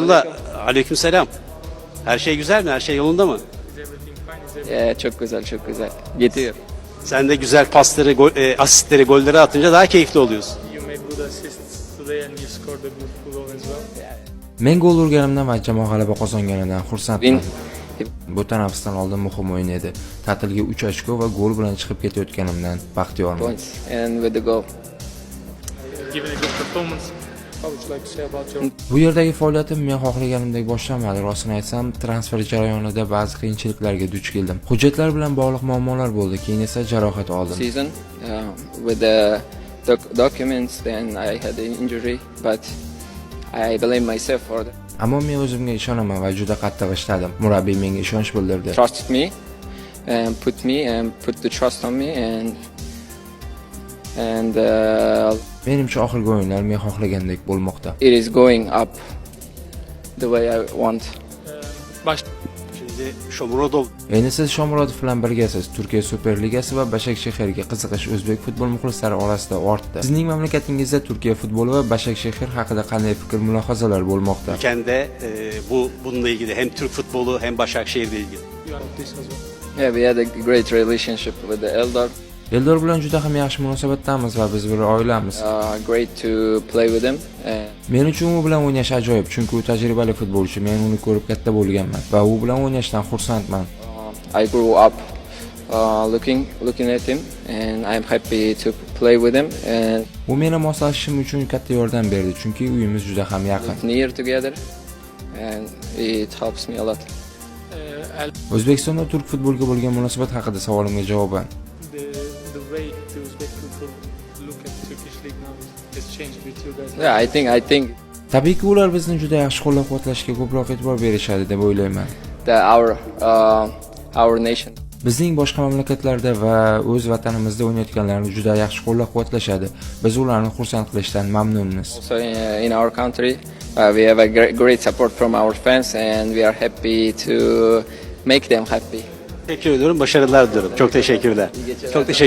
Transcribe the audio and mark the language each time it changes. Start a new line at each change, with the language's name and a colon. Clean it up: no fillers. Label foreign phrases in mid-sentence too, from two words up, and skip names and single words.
Turkish: Abdullah, aleykümselam. Her şey güzel mi? Her şey yolunda mı? Çok güzel, çok güzel. Gidiyor. Sen de güzel pasları, asistleri, golleri atınca daha keyifli oluyorsun.
English: You made good assists today and you scored a good goal as well.
Uzbek: Men gol urganimdan va jamoa g'alaba qozonganidan xursandman.
English: Win.
Uzbek: Bu tanaffusdan oldin muhim o'yin edi. Ta'tilga 3 ochko va gol bilan chiqib ketayotganimdan baxtiyorman.
English: Points and with the goal. Given a good performance, how would you like to say about your
Uzbek: Bu yerdagi faoliyatim men xohlaganimdek boshlanmadi. Rostini aytsam, transfer jarayonida ba'zi qiyinchiliklarga duch keldim. Hujjatlar bilan bog'liq muammolar bo'ldi, keyin esa jarohat oldim.
English: Season with the documents, then I had an injury, but I blame myself for that.
Uzbek: Ammo men o'zimga ishonaman va juda qattiq ishladim. Murabbiy menga ishonch bildirdi.
English: Trusted me and put the trust on me and
Uzbek: Menimcha oxirgi o'yinlar men xohlagandek bo'lmoqda.
English: it is going up the way I want.
Turkish: baş Şimdi Shomurodov
Uzbek: Endi siz Shomurodov bilan birgasiz. Turkiya Superligasi va Başakşehirga qiziqish o'zbek futbol muxlislari orasida ortdi. Sizning mamlakatingizda Turkiya futboli va Başakşehir haqida qanday fikr mulohazalar bo'lmoqda?
Turkish: ülkende bununla ilgili hem Türk futbolu hem Başakşehir'le ilgili.
English: you are this as well. Yeah, we had a great relationship with the Eldar.
Uzbek: Eldor bilan juda ham yaxshi munosabatdamiz va biz bir oilamiz.
English: Great to play with him.
Uzbek: Men uchun u bilan o'ynash ajoyib, chunki u tajribali futbolchi. Men uni ko'rib katta bo'lganman va u bilan o'ynashdan xursandman.
English: I grew up looking at him, and I'm happy to play with him and
Uzbek: U meni moslashishim uchun katta yordam berdi, chunki uyimiz juda ham yaqin.
English: near together, and it helps me a lot.
Uzbek: O'zbekistonda turk futbolga bo'lgan munosabat haqida savolimga javoban.
English: The way the Uzbek people look at Turkish league now has changed with you guys. Yeah, I think
Uzbek: Tabiiyki ular bizni juda yaxshi qo'llab-quvvatlashga ko'proq e'tibor berishadi deb o'ylayman.
English: that our nation
Uzbek: Bizning boshqa mamlakatlarda va o'z vatanimizda o'ynayotganlarni juda yaxshi qo'llab-quvvatlashadi. Biz ularni xursand qilishdan mamnunmiz.
English: also in our country we have a great support from our fans, and we are happy to make them happy.
Turkish: Teşekkür ediyorum. Başarılar diliyorum. Çok teşekkürler. Çok teşekkür